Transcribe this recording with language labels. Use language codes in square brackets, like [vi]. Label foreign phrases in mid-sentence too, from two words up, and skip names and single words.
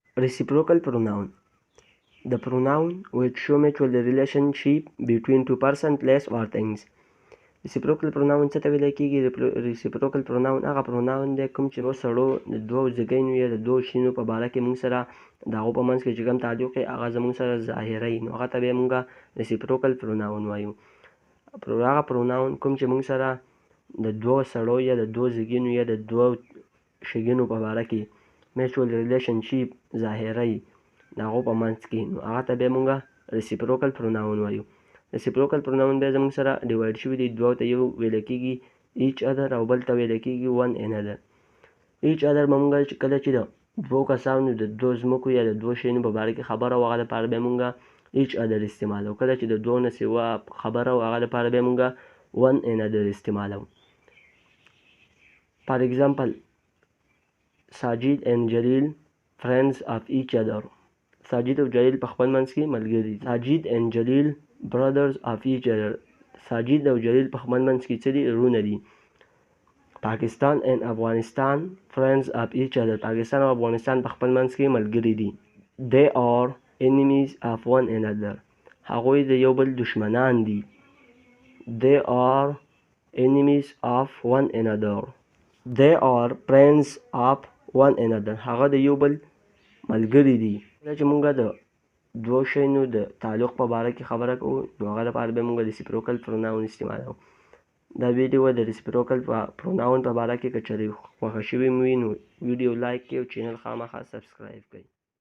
[en] Reciprocal pronoun. The pronoun which show mutual relationship between two person, place or things. Reciprocal pronoun [ps] څه ته ویل کېږي؟ [en] Reciprocal pronoun [ps] هغه pronoun دی کوم چې دوه سړو د دوو ځګیو یا د دوو شیانو په باره کې موږ سره د هغو په منځ کې چې کوم تعلق دی هغه زموږ سره ظاهروي، نو هغه ته بیا موږ [en] reciprocal pronoun [ps] وایو. هغه pronoun کوم چې موږ سره د دوو سړو یا د دوو ځګیو یا د دوو شیانو په باره کې [en] mutual relationship [ps] ظاهروي د هغو په منځ کې، نو هغه ته بیا موږ [en] reciprocal pronoun [ps] وایو. [en] reciprocal pronoun [ps] بیا زموږ سره ډیوایډ شوي دي، دوو ته یو ویل کېږي [en] each other [ps] او بل ته ویل کېږي [en] one another. each other [ps] به موږ کله چې د دوو کسانو د دوو ځمکو یا د دوو شیانو په باره کې خبره وه هغه دپاره بیا موږ [en] each other [ps] استعمالوو. کله چې د دوو نه سوا خبره وه هغه دپاره بیا موږ [en] one another [ps] استعمالوو. [en] For example, ساجد and جلیل friends of each other. [ps] ساجد او جلیل په خپل منځ کې ملګري دي. [en] ساجد and جلیل brothers of each other. [ps] ساجد او جلیل په خپل منځ کې څه دي؟ وروڼه دي. [en] پاکستان and افغانستان friends of each other. [ps] پاکستان او افغانستان په خپل منځ کې ملګري دي. [en] They are enemies of one another. [ps] هغوی د یو بل دشمنان دي. [en] They are enemies of one another. They are friends of one another. [ps] هغه د یو بل ملګري دي. کله چې موږ د دوو شیانو د تعلق په باره کې خبره کوو نو هغه لپاره به موږ [en] reciprocal pronoun [ps] استعمالوو. دا ویډیو د [en] reciprocal pronoun [ps] په باره کې که چېرې خوښه شوې مو وي نو ویډیو لایک کړئ او چینل خامخا سبسکرایب کړئ.